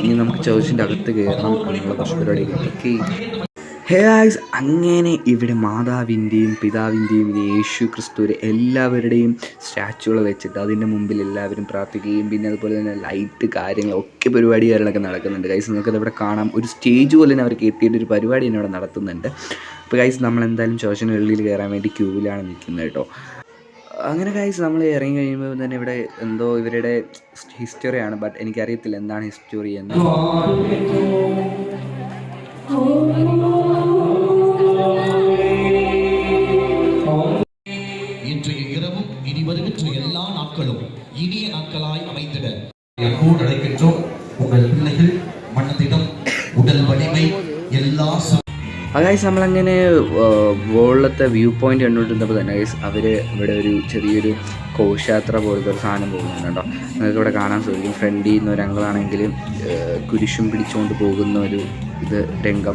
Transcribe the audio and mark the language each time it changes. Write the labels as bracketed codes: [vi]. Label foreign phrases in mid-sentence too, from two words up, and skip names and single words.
[ml] ഇനി നമുക്ക് ചർച്ചിൻ്റെ അകത്ത് കയറണം, അങ്ങനെയുള്ള കുറച്ച് പരിപാടികളൊക്കെ. [en] hey guys, [ml] അങ്ങനെ ഇവിടെ മാതാവിൻ്റെയും പിതാവിൻ്റെയും യേശു ക്രിസ്തുവിൻ്റെ എല്ലാവരുടെയും സ്റ്റാച്ചുകൾ വെച്ചിട്ട് അതിൻ്റെ മുമ്പിൽ എല്ലാവരും പ്രാർത്ഥിക്കുകയും പിന്നെ അതുപോലെ തന്നെ ലൈറ്റ് കാര്യങ്ങളൊക്കെ പരിപാടി കാര്യങ്ങളൊക്കെ നടക്കുന്നുണ്ട് ഗൈസ്. നമുക്കത് ഇവിടെ കാണാം. ഒരു സ്റ്റേജ് പോലെ തന്നെ അവർ കെട്ടിയിട്ടൊരു പരിപാടി തന്നെ അവിടെ നടത്തുന്നുണ്ട്. അപ്പോൾ ഗൈസ് നമ്മളെന്തായാലും ചർച്ചിന് വെളിയിൽ കയറാൻ വേണ്ടി ക്യൂവിലാണ് നിൽക്കുന്നത് കേട്ടോ. അങ്ങനെ ഗൈസ് നമ്മൾ ഇറങ്ങി കഴിയുമ്പോൾ തന്നെ ഇവിടെ എന്തോ ഇവരുടെ ഹിസ്റ്ററിയാണ്, ബട്ട് എനിക്കറിയത്തില്ല എന്താണ് ഹിസ്റ്ററി എന്ന്. [ta] இன்றைய இரவும் இனி வருகின்ற எல்லா நாட்களும் இனிய நாட்களாய் அமைந்திட அன்போடு அழைக்கின்றோம். உங்கள் பிள்ளைகள் மனதிடம் உடல் வலிமை എല്ലാ. [ml] ഗൈസ് നമ്മളങ്ങനെ മുകളിലത്തെ [en] view point [ml] കണ്ടുകൊണ്ടിരുന്നപ്പോൾ തന്നെ ഗൈസ് അവർ ഇവിടെ ഒരു ചെറിയൊരു ഘോഷയാത്ര പോലത്തെ ഒരു സാധനം പോകുന്നുണ്ട് കേട്ടോ. നിങ്ങൾക്ക് ഇവിടെ കാണാൻ സാധിക്കും. ഫ്രണ്ടിൽ നിന്ന് ഒരു അങ്കിളാണെങ്കിൽ കുരിശും പിടിച്ചുകൊണ്ട് പോകുന്ന ഒരു ഇത് രംഗം.